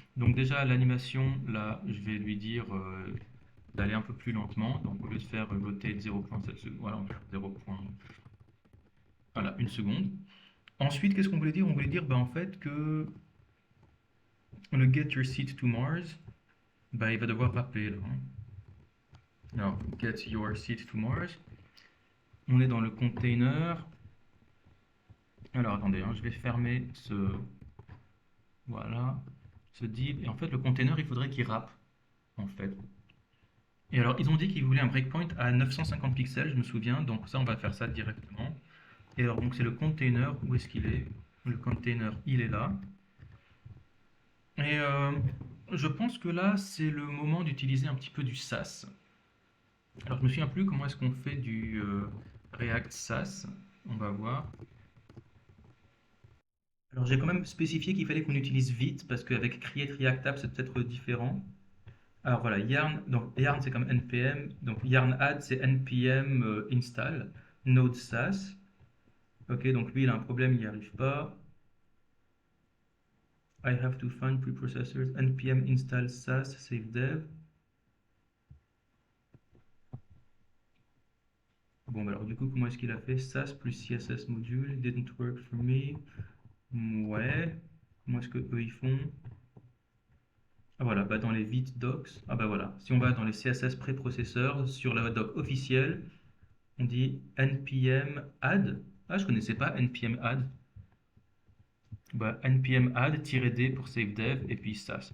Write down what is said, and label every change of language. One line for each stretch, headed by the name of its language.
French: Donc déjà l'animation, là, je vais lui dire d'aller un peu plus lentement. Donc au lieu de faire rotate 0,7 secondes, voilà, on va faire 0. Voilà, une seconde. Ensuite, qu'est-ce qu'on voulait dire? On voulait dire en fait que le get your seat to Mars, il va devoir rappeler là, hein. Alors, get your seat to Mars. On est dans le container. Alors attendez, hein, je vais fermer voilà, ce div. Et en fait, le container, il faudrait qu'il rappe, en fait. Et alors, ils ont dit qu'ils voulaient un breakpoint à 950 pixels, je me souviens. Donc ça, on va faire ça directement. Et alors, donc c'est le container. Où est-ce qu'il est? Le container, il est là. Et je pense que là, c'est le moment d'utiliser un petit peu du Sass. Alors, je me souviens plus comment est-ce qu'on fait du React Sass. On va voir. Alors, j'ai quand même spécifié qu'il fallait qu'on utilise vite parce qu'avec Create React App, c'est peut-être différent. Alors voilà, Yarn, donc Yarn c'est comme npm, donc Yarn add c'est npm install node sass. Ok, donc lui il a un problème, il n'y arrive pas.
English: I have to find preprocessors npm install sass save dev.
French: Bon, bah alors du coup, comment est-ce qu'il a fait?
English: Sass plus CSS module, didn't work for me.
French: Ouais. Comment est-ce que eux ils font? Ah voilà, dans les vite docs. Ah bah voilà, si on va dans les CSS préprocesseurs, sur la doc officielle, on dit npm add. Ah, je connaissais pas npm add. Npm add-d pour save dev et puis sass.